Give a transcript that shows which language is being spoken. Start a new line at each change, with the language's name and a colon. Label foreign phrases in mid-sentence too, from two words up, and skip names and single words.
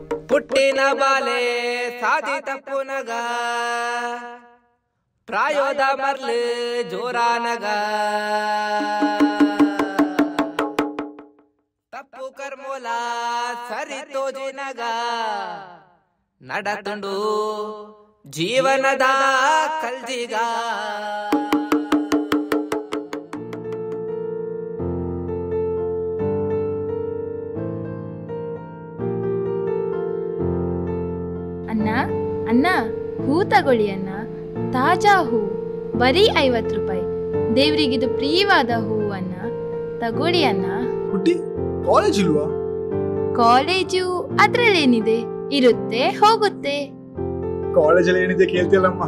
Tulu: ಪುಟ್ಟಿನ ಬಾಲೆ ಸಾದಿ ತಪ್ಪುನಗ ಪ್ರಾಯೋದ ಮರ್ಲು ಜೋರಾನಗ ತಪ್ಪು ಕರ್ಮೂಲ ಸರಿ ತೋಜಿನಗ ನಡತುಂಡು ಜೀವನದ ಕಲ್ಜಿಗ
Kannada: ಅಣ್ಣ ಅಣ್ಣ ಹೂ ತಗೊಳ್ಳಿ ಅಣ್ಣ, ತಾಜಾ ಹೂ, ಬರೀ 50 ರೂಪಾಯಿ. ದೇವರಿಗಿದು ಪ್ರಿಯವಾದ ಹೂ ಅಣ್ಣ, ತಗೊಳ್ಳಿ ಅಣ್ಣ. ಕಾಲೇಜ್ ಇಲ್ವಾ? ಕಾಲೇಜು ಅದ್ರಲ್ಲೇನಿದೆ, ಇರುತ್ತೆ ಹೋಗುತ್ತೆ. ಕಾಲೇಜಲ್ಲಿ ಏನಿದೆ ಕೇಳ್ತಿಲ್ಲಮ್ಮ.